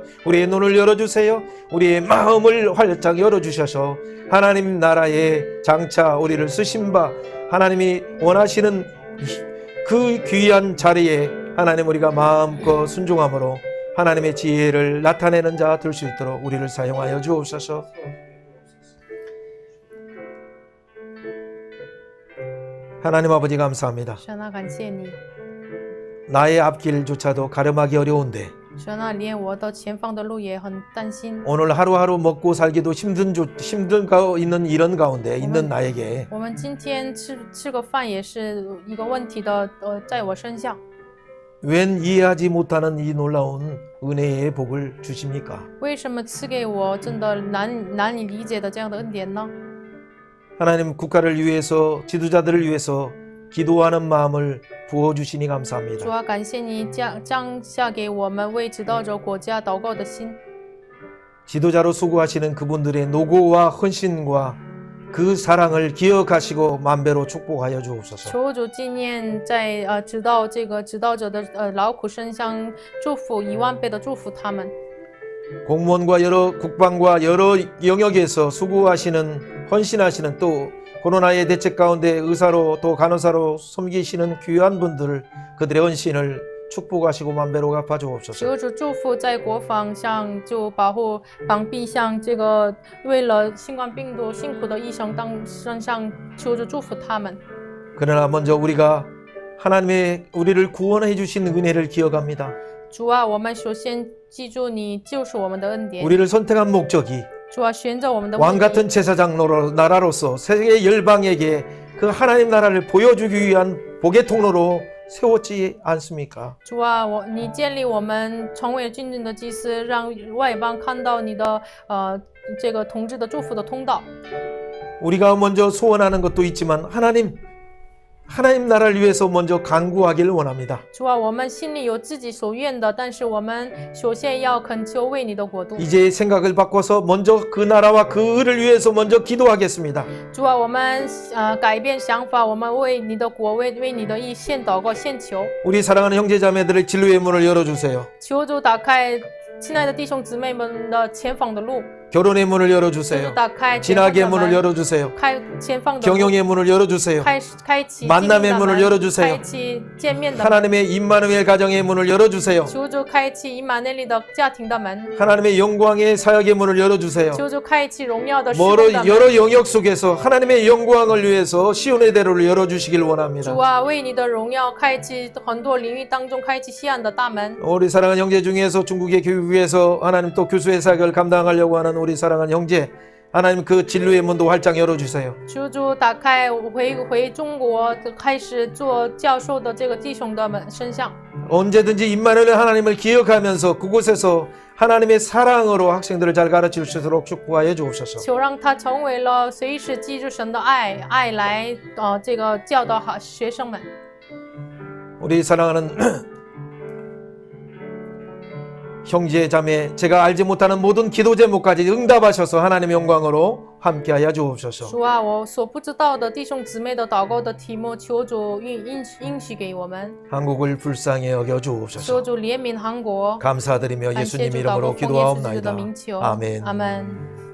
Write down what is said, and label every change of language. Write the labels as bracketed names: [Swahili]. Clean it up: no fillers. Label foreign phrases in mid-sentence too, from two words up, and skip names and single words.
[Korean] 우리의 눈을 열어주세요. 우리의 마음을 활짝 열어주셔서 하나님 나라에 장차 우리를 쓰신 바 하나님이 원하시는 그 귀한 자리에 하나님 우리가 마음껏 순종함으로 하나님의 지혜를 나타내는 자 될 수 있도록 우리를 사용하여 주옵소서. 하나님 아버지 감사합니다. [Chinese] 神啊，感谢你， [Korean] 나의 앞길조차도 가름하기 어려운데 [Chinese] 神啊，连我的前方的路也很担心。 [Korean] 오늘 하루하루 먹고 살기도 힘든 있는 이런 가운데 있는 나에게 [Chinese] 我们今天吃个饭也是一个问题的，在我身上， [Korean] 웬 이해하지 못하는 이 놀라운 은혜의 복을 주십니까? [Chinese] 为什么赐给我真的难以理解的这样的恩典呢？ [Korean] 하나님 국가를 위해서 지도자들을 위해서 기도하는 마음을 부어주시니 [Chinese] 主 [Korean] 감사합니다. [Chinese] 啊，感谢你降下给我们为指导者国家祷告的心。 [Korean] 지도자로 수고하시는 그분들의 노고와 헌신과 그 사랑을 기억하시고 만배로 축복하여 주옵소서. [Chinese] 求主纪念在指导者的劳苦声香，祝福10000倍的祝福他们。 [Korean] 공무원과 여러 국방과 여러 영역에서 수고하시는 헌신하시는 또 코로나의 대책 가운데 의사로 또 간호사로 섬기시는 귀한 분들 그들의 헌신을 축복하시고 만배로 갚아 주옵소서. [Chinese] 求主祝福在国防上就保护防避像这个为了新冠病毒辛苦的医生身上，求主祝福他们。 [Korean] 그러나 먼저 우리가 하나님의 우리를 구원해 주신 은혜를 기억합니다. [Chinese] 主啊，我们首先记住你就是我们的恩典。 [Korean] 우리를 선택한 목적이 [Chinese] 主啊，选择我们的 [Korean] 왕 [Chinese] 目的 [Korean] 같은 제사장 나라로서 세계 열방에게 그 하나님 나라를 보여주기 위한 복의 통로로 세웠지 않습니까? [Chinese] 主啊，你建立我们成为真正的祭司，让外邦看到你的这个统治的祝福的通道。 [Korean] 우리가 먼저 소원하는 것도 있지만 하나님 나라를 위해서 먼저 간구하기를 원합니다. [Chinese] 主啊，我们心里有自己所愿的，但是我们首先要恳求为你的国度。 [Korean] 이제 생각을 바꿔서 먼저 그 나라와 그 의를 위해서 먼저 기도하겠습니다. [Chinese] 主啊，我们改变想法，我们为你的国、为你的义献祷告、献求。 [Korean] 우리 사랑하는 형제자매들의 진로의 문을 열어주세요. [Chinese] 求主打开亲爱的弟兄姊妹们的前方的路， [Korean] 결혼의 문을 [Chinese] 求 [Korean] 열어주세요. [Chinese] 主打开前方 [Korean] 진학의 [Chinese] 的 [Korean] 문을 [Chinese] 门， [Korean] 열어주세요. [Chinese] 开前方的路， [Korean] 경영의 문을 열어주세요. [Chinese] 开启 [Korean] 만남의 [Chinese] 进入的 [Korean] 문을 [Chinese] 门 [Korean] 열어주세요. [Chinese] 开启见面的门。 [Korean] 하나님의 임마누엘 가정의 문을 열어주세요. [Chinese] 求主开启以马内利的家庭的门， [Korean] 하나님의 영광의 사역의 문을 열어주세요. [Chinese] 求主开启荣耀的事 [Korean] 여러, [Chinese] 工的门。 [Korean] 여러 영역 속에서 하나님의 영광을 위해서 시온의 대로를 열어주시길 원합니다. [Chinese] 主啊，为你的荣耀开启很多领域当中开启西安的大门。 [Korean] 우리 사랑하는 형제 중에서 중국의 교육에서 하나님 또 교수의 사역을 감당하려고 하는 우리 사랑하는 형제 하나님 그 진로의 문도 활짝 열어주세요. [Chinese] 求主打开回中国开始做教授的这个弟兄的身上。 [Korean] 언제든지 임마누엘 하나님을 기억하면서 그곳에서 하나님의 사랑으로 학생들을 잘 가르칠 수 있도록 축복하여 주옵소서. [Chinese] 求让他成为了随时记住神的爱来这个教导好学生们。 [Korean] 우리 사랑하는 형제 자매 제가 알지 못하는 모든 기도 제목까지 응답하셔서 하나님의 영광으로 함께하여 주옵소서. [Chinese] 主啊，我所不知道的弟兄姊妹的祷告的题目，求主应许给我们， [Korean] 한국을 불쌍히 여겨 [Chinese] 求 [Korean] 주옵소서. [Chinese] 主怜悯韩国。 [Korean] 감사드리며 [Chinese] 感谢 [Korean] 예수님 [Chinese] 主祷告， [Korean] 이름으로 [Chinese] 奉耶稣基督的 [Korean] 기도하옵나이다. [Chinese] 名求， [Korean] 아멘. [Chinese] 阿门。